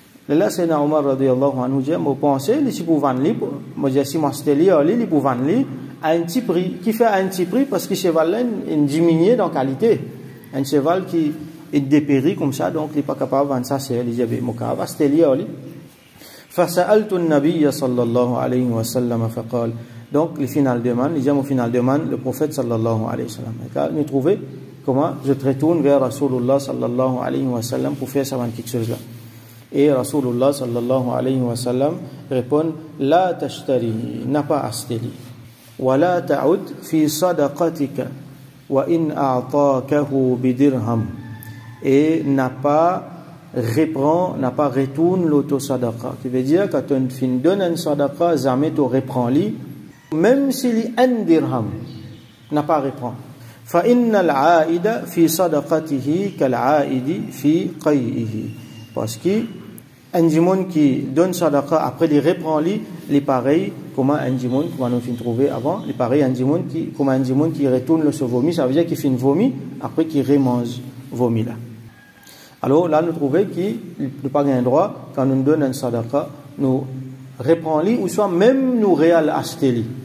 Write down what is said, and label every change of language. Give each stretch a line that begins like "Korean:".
French: Là, c'est Omar radiyallahu anhu dit, moi pensais, il pour vendre lui, moi j'ai si m'acheter il pour vendre lui à un petit prix, qui fait un petit prix parce que cheval là, il diminue dans qualité. Un cheval qui est dépéri comme ça, donc il n'est pas capable de vendre ça, c'est il dit, moi capable acheter lui.
Arabic: فسألت النبي صلى الله عليه وسلم فقال.
French: Donc le final demande, il dit au final demande le prophète sallallahu alayhi wa sallam. Nous trouvons comment je te retourne vers Rasulullah sallallahu alayhi wa sallam pour faire ça quelque chose là. Et Rasulullah sallallahu alayhi wa sallam répond
Arabic: la tashtari,
French: n'a pas acheté
Arabic: wa la ta'ud fi sadaqatika wa in a'takahu bidirham,
French: et n'a pas retourne l'auto-sadaqa, qui veut dire quand on fin donne un sadaqa, jamais tu reprends li, même s'il est un dirham, n'a pas reprend.
Arabic: فإن العائد في صدقته كالعائد في قيئه.
French: Parce que un djimoun qui donne sadaqa après il reprend li, il pareil comme un djimoun comme on a trouvé avant, il pareil un djimoun qui retourne le vomi, ça veut dire qu'il fait une vomi après qu'il remange vomi là. Alors là nous trouvons qu'il ne pas un droit quand on nous donne un sadaqa, nous reprend li ou soit même nous réal acheter li.